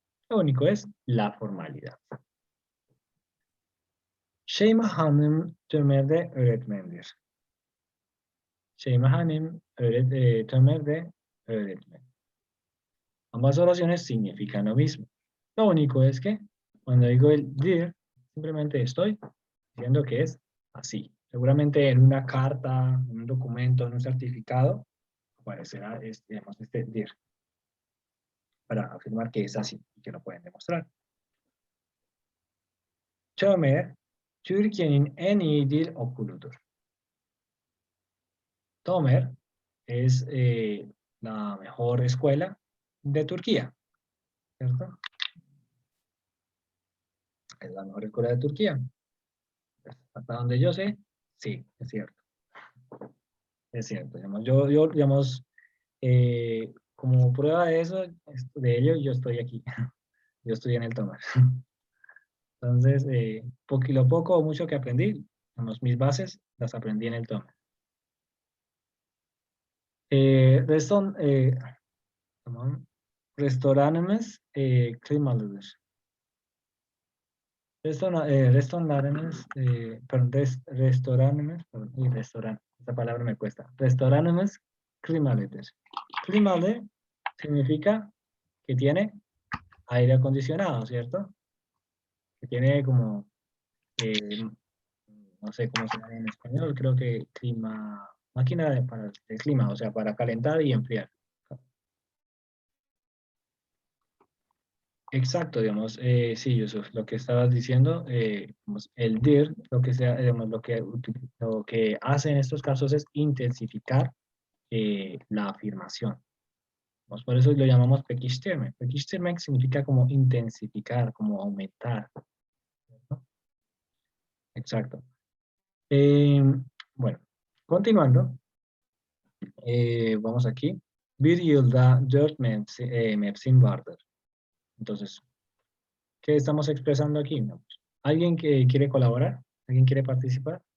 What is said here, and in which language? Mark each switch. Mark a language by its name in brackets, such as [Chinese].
[Spanish] Lo único es la formalidad. [Turkish] Şeyma Hanım Tömer'de öğretmendir. Şeyma Hanım Tömer'de öğretmen. [Spanish] Ambas oraciones significan lo mismo. Lo único es que cuando digo el dir, simplemente estoy diciendo que es así. Seguramente en una carta, en un documento, en un certificado, aparecerá este dir para afirmar que es así y que lo pueden demostrar. [Turkish] Tömer, Türkiye'nin en iyi dil okuludur. [Spanish] Tömer es la mejor escuela de Turquía, ¿cierto? Es la mejor escuela de Turquía. Hasta donde yo sé, sí, es cierto. es cierto. Digamos, yo digamos, como prueba de eso, de ello, yo estoy aquí. Yo estoy en el Tomás. Entonces, lo poco o mucho que aprendí, digamos, mis bases las aprendí en el Tomás. [Turkish] Reston, tamam. Restoranımız klimalıdır. [Spanish] Restoranımız, perdón, restoranımız, perdón, restaurante, esta palabra me cuesta. [Turkish] Restoranımız klimalıdır. [Spanish] Klimalı significa que tiene aire acondicionado, ¿cierto? Que tiene como, no sé cómo se llama en español, creo que clima, máquina para el clima, o sea, para calentar y enfriar. Exacto, digamos, sí, Yusuf, lo que estabas diciendo, digamos, el DIR, lo que sea, digamos, lo que hace en estos casos es intensificar la afirmación. Pues por eso lo llamamos pekiştirme. Pekiştirme significa como intensificar, como aumentar, ¿no? Exacto. Bueno, continuando, vamos aquí. [Turkish] Bir yılda 4 mevsim vardır. [Spanish] Entonces, ¿qué estamos expresando aquí? ¿No? ¿Alguien que quiere colaborar? ¿Alguien quiere participar?